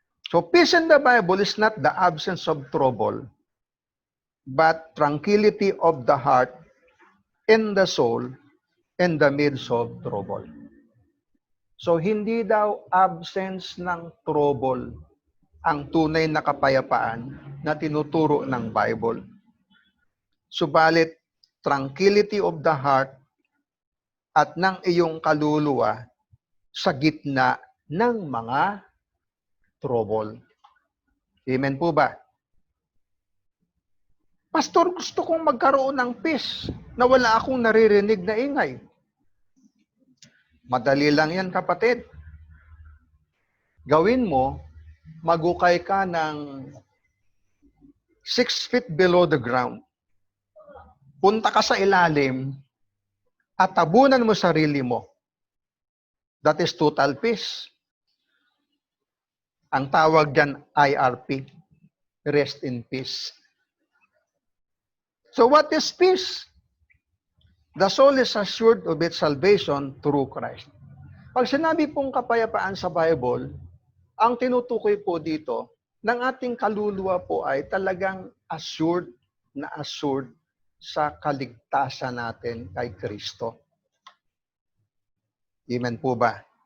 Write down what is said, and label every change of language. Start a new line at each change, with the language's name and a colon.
English: So peace in the Bible is not the absence of trouble, but tranquility of the heart and the soul in the midst of trouble.
Filipino: So hindi daw absence ng trouble ang tunay na kapayapaan na tinuturo ng Bible. Subalit,
English: tranquility of the heart
Filipino: at ng iyong kaluluwa sa gitna ng mga trouble. Amen po ba? Pastor, gusto kong magkaroon ng peace na wala akong naririnig na ingay. Madali lang yan, kapatid. Gawin mo, magukay ka ng 6 feet below the ground. Punta ka sa ilalim at tabunan mo sarili mo.
English: That is total peace.
Filipino: Ang tawag dyan, IRP.
English: Rest in peace. So what is peace? The soul is assured of its salvation through Christ.
Filipino: Pag sinabi pong kapayapaan sa Bible, ang tinutukoy po dito, ng ating kaluluwa po ay talagang assured na assured sa kaligtasan natin kay Kristo. Amen po ba?